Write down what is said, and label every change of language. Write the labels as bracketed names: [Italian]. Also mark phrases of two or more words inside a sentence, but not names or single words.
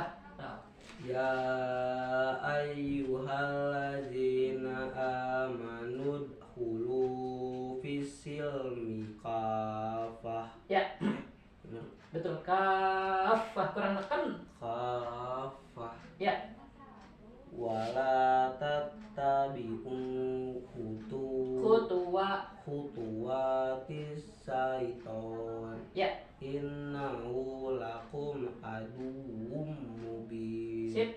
[Arabic] يا أيها الذين آمنوا ادخلوا في السلم كافة. [Sundanese] Ya. Betul, kaffah kurang neken. Kaffah. Ya. [Arabic] ولا تتبعوا خطوات الشيطان. [Sundanese] Ya. [Arabic] إنه لكم عدو مبين. [Sundanese] Sip.